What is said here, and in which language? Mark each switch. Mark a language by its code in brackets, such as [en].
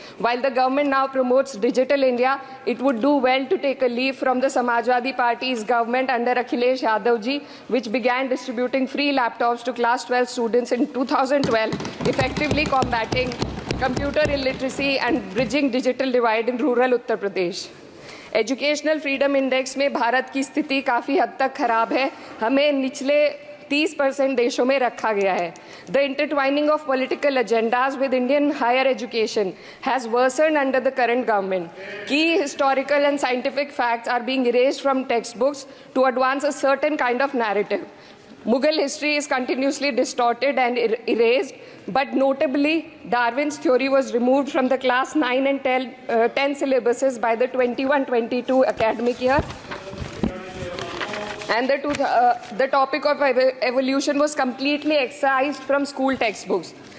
[en] While the government now promotes Digital India, it would do well to take a leaf from the Samajwadi Party's government under Akhilesh Yadav ji, which began distributing free laptops to class 12 students in 2012, effectively combating computer illiteracy and bridging digital divide in rural Uttar Pradesh. [hi] Educational Freedom Index में भारत की स्थिति काफ़ी हद तक खराब है। हमें निचले 30% देशों में रखा गया है। [en] The intertwining of political agendas with Indian higher education has worsened under the current government. की historical and scientific facts are being erased from text books to advance a certain kind of narrative. Mughal history is continuously distorted and erased, but notably, Darwin's theory was removed from the class 9 and 10 syllabuses by the 21-22 academic year. And the topic of evolution was completely excised from school textbooks.